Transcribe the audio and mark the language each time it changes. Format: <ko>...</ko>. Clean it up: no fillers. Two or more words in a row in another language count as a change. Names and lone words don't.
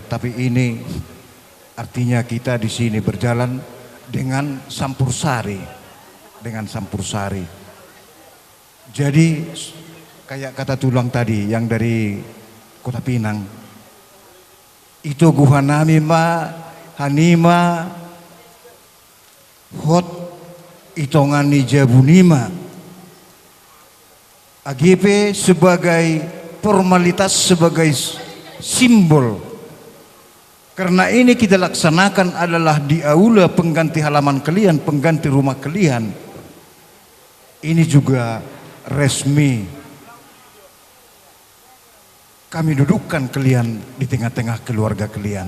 <id>Tapi ini artinya kita di sini berjalan dengan sampursari, Jadi kayak kata tulang tadi yang dari Kota Pinang, itu</id> <bts>guhanami ma hanima hot itongani jabunima</bts> <id>AGP sebagai formalitas, sebagai simbol. Karena ini kita laksanakan adalah di aula pengganti halaman kalian, pengganti rumah kalian. Ini juga resmi kami dudukkan kalian di tengah-tengah keluarga kalian.</id>